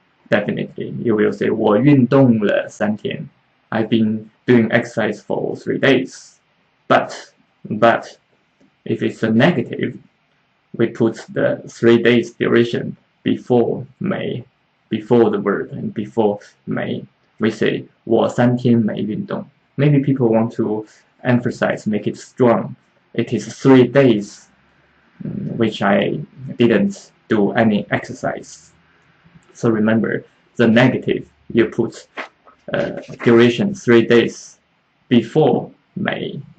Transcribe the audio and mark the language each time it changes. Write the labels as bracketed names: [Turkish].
[English] Definitely, you will say [Chinese] 我运动了3天. [English] I've been doing exercise for 3 days. But if it's a negative, we put the 3 days duration before 没, before the verb and before 没. We say [Chinese] 我3天没运动. [English] Maybe people want to emphasize, make it strong. It is 3 days which I didn't do any exercise. So remember, the negative, you put duration 3 days before 没.